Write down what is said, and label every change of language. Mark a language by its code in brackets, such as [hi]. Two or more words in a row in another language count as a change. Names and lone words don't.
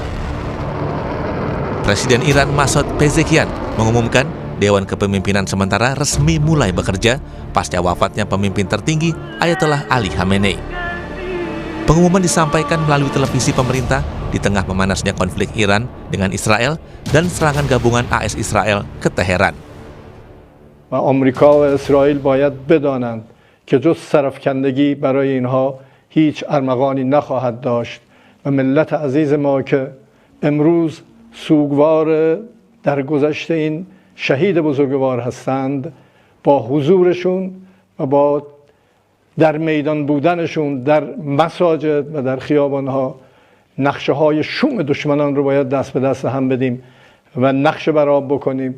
[id] Presiden Iran Masoud Pezeshkian mengumumkan Dewan Kepemimpinan Sementara resmi mulai bekerja pasca wafatnya pemimpin tertinggi Ayatollah Ali Khamenei. Pengumuman disampaikan melalui televisi pemerintah di tengah memanasnya konflik Iran dengan Israel dan serangan gabungan AS Israel ke Teheran. [fa] آمریکا و اسرائیل باید بدانند که جز سرافکندگی برای اینها هیچ ارمغانی نخواهد داشت و ملت عزیز ما که امروز سوگوار درگذشت این شهید بزرگوار هستند با حضورشون و با در میدان بودنشون در مساجد و در خیابانها نقشه های شوم دشمنان رو باید دست به دست هم بدیم و نقشه برآب بکنیم.